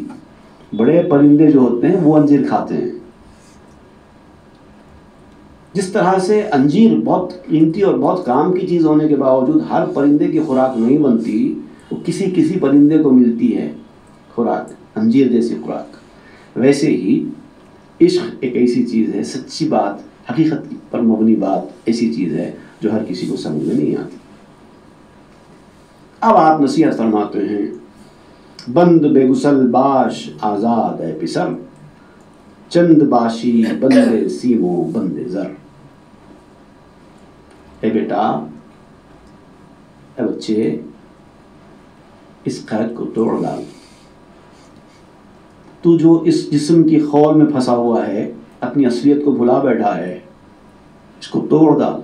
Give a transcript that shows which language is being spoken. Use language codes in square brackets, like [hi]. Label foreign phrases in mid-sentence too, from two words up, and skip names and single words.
[ur] بڑے پرندے جو ہوتے ہیں وہ انجیر کھاتے ہیں۔ جس طرح سے انجیر بہت قیمتی اور بہت کام کی چیز ہونے کے باوجود ہر پرندے کی خوراک نہیں بنتی، وہ کسی پرندے کو ملتی ہے خوراک، انجیر جیسی خوراک، ویسے ہی عشق ایک ایسی چیز ہے، سچی بات، حقیقت پر مبنی بات ایسی چیز ہے جو ہر کسی کو سمجھ میں نہیں آتی۔ اب آپ نصیحت فرماتے ہیں، [fa] بند بے گسل باش آزاد ہے پسر، چند باشی بندے سیمو بندے زر۔ [ur] اے بیٹا، اے بچے، اس قید کو توڑ ڈال۔ تو جو اس جسم کی خول میں پھنسا ہوا ہے، اپنی اصلیت کو بھلا بیٹھا ہے، اس کو توڑ ڈال۔